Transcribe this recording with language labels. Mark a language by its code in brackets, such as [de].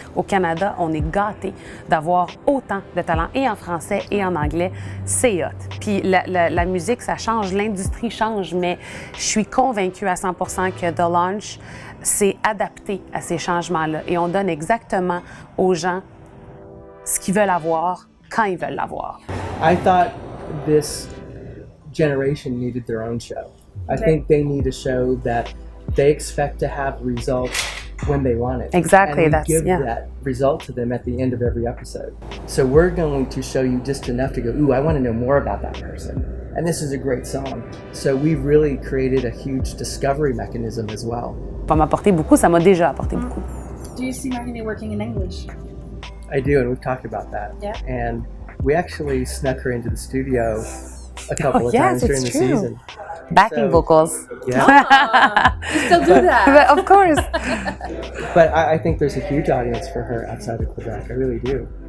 [fr] Au Canada, on est gâtés d'avoir autant de talent et en français et en anglais. C'est hot. Puis la musique, ça change, l'industrie change, mais je suis convaincue à 100% que The Launch, c'est adapté à ces changements-là et on donne exactement aux gens ce qu'ils veulent avoir, quand ils veulent l'avoir. [en] I thought this generation needed their own show. I think they need a show that they expect to have results when they want it. Exactly. And we give that result to them at the end of every episode. So we're going to show you just enough to go, ooh, I want to know more about that person. And this is a great song. So we've really created a huge discovery mechanism as well. [fr] Ça m'a apporté beaucoup, ça m'a déjà apporté beaucoup. [en] Do you see Marie-Mé working in English? I do, and we've talked about that. Yeah. And we actually snuck her into the studio a couple of times during the season. Backing vocals. Yeah. You still do that? Of course. But I think there's a huge audience for her outside of Quebec. I really do.